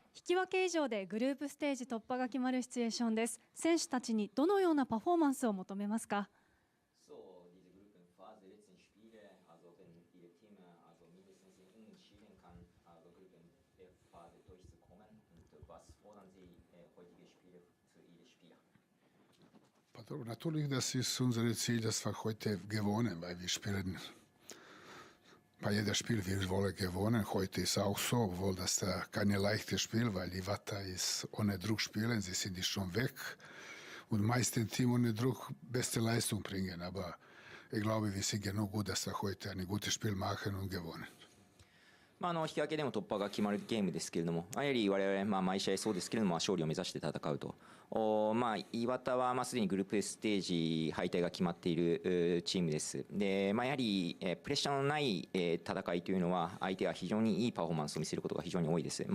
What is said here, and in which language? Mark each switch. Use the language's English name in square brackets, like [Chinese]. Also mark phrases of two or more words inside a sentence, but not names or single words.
[Japanese] き分け以上でグループステージ突破が決まるシチュエーションです。選手たちにどのようなパフォーマンスを求めますか？ [German] Natürlich, das ist unser Ziel, dass wir heute gewonnen, weil wir spielen bei jedem Spiel, wir wollen gewonnen. Heute ist auch so, obwohl das kein leichtes Spiel, weil Iwata ist ohne Druck spielen, sie sind schon weg und meistens Team ohne Druck beste Leistung bringen. Aber ich glaube, wir sind genug gut, dass wir heute ein gutes Spiel machen und gewonnen. [Japanese] 引き分けでも突破が決まるゲームですけれども、やはり我々、毎試合そうですけれども、勝利を目指して戦うと。岩田はすでにグループステージ敗退が決まっているチームです。で、やはりプレッシャーのない戦いというのは、相手が非常にいいパフォーマンスを見せることが非常に多いです。